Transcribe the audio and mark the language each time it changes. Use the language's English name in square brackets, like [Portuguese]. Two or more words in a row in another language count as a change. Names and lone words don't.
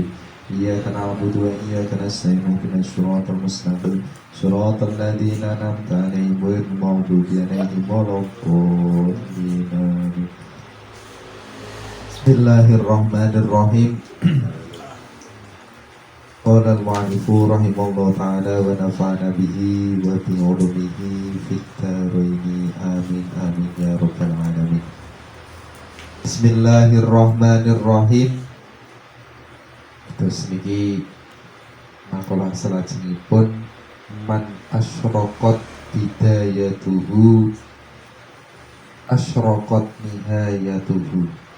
[Arabic] إياك نعبد وإياك نستعين اهدنا الصراط المستقيم صراط الذين أنعمت عليهم غير المغضوب عليهم ولا الضالين. Bismillahirrahmanirrahim. قال المؤلف رحمه الله تعالى ونفعنا به وبعلومه في الدارين آمين آمين يا رب العالمين. Bismillahirrahmanirrahim. [Javanese] Terus niki makalah salajengipun [Arabic] من أشرقت بدايته أشرقت نهايته.